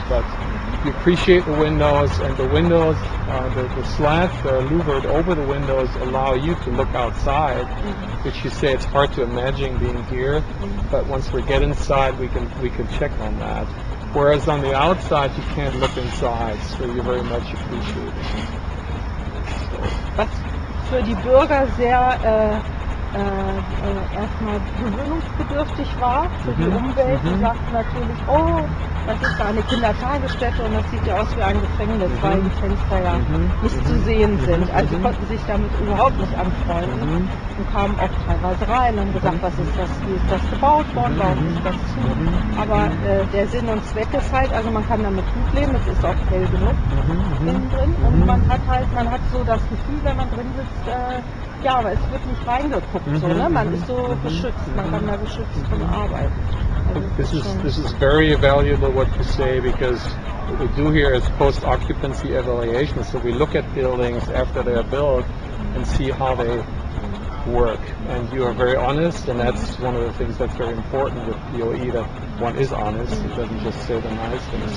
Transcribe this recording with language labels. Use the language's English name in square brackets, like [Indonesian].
[English] But you appreciate the windows, and the windows, the slats that are louvered over the windows allow you to look outside, which you say it's hard to imagine being here, but once we get inside we can check on that. Whereas on the outside you can't look inside, so you very much appreciate it. [German] Was für die Bürger sehr erstmal gewöhnungsbedürftig war für die Umwelt. Die sagten natürlich, oh, das ist da eine Kindertagesstätte und das sieht ja aus wie ein Gefängnis, weil die Fenster ja nicht zu sehen sind. Also sie konnten sich damit überhaupt nicht anfreunden und kamen auch teilweise rein und haben gesagt, was ist das, wie ist das gebaut worden, warum ist das zu? Aber der Sinn und Zweck ist halt, also man kann damit gut leben, es ist auch hell genug innen drin und man hat so das Gefühl, wenn man drin sitzt, ja, aber es wird nicht reingeguckt, so, ne? Man ist so geschützt, man kann da geschützt drin arbeiten. Also [English] this is very valuable what you say, because what we do here is post-occupancy evaluation, so we look at buildings after they are built and see how they work. And you are very honest, and that's one of the things that's very important with POE, that one is honest, it doesn't just say the nice things.